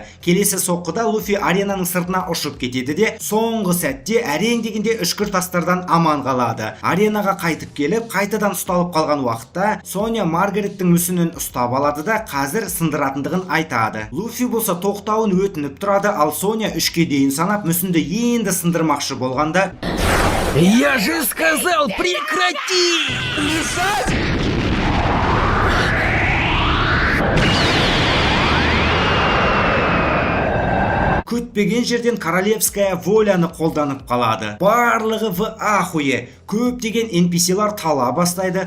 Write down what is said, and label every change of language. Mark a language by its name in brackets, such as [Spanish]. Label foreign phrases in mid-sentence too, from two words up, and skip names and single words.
[Kazakh] Келесі соққыда Луфи аренаның сыртына ұшып кетеді де, соңғы сәтте әрең дегенде үшкір тастардан аман қалады. Аренаға қайтып келіп, қайтадан ұсталып қалған уақытта, Соня Маргареттің мүсінін ұстап алады да қазір сындыратындығын айтады. Луфи болса тоқтауын өтініп тұрады, ал Соня 3-ке дейін санап мүсінді енді сындырмақшы болғанда, [Russian] Я же сказал, прекрати! [Kazakh] күтпеген жерден [Russian] королевская воляны [Kazakh] қолданып қалады. Барлығы [Russian] в ахуе. [Kazakh] Көптеген NPC-лар тала бастайды.